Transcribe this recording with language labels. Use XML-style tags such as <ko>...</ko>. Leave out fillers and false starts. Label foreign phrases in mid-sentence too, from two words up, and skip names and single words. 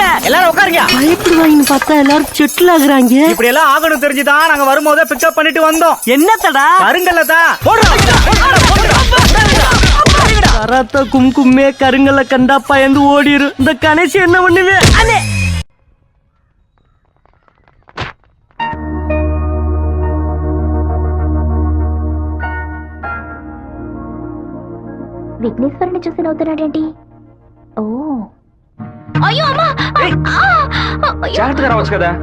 <ta>எல்லாரும் உட்காருங்க. பயப்படுவாங்கன்னு பார்த்தா எல்லாரும் செட்டில் ஆகுறாங்க. இப்படி எல்லாம் ஆகணும் தெரிஞ்சுதான் நாங்க வரும்போதே பிக்கப் பண்ணிட்டு வந்தோம். என்னத்தடா? கருங்கல்ல தான். கராத்தா கும்கும்மே கருங்கல்ல கண்டா பயந்து ஓடிரும். இந்த கணேசி என்ன பண்ணுவே? அண்ணே,</ta> <te>విఘ్నేశ్వరుని చూసి నవ్వుతున్నాడేంటి? ఓ అయ్యో అమ్మా, జాగ్రత్తగా రావచ్చు కదా.</te>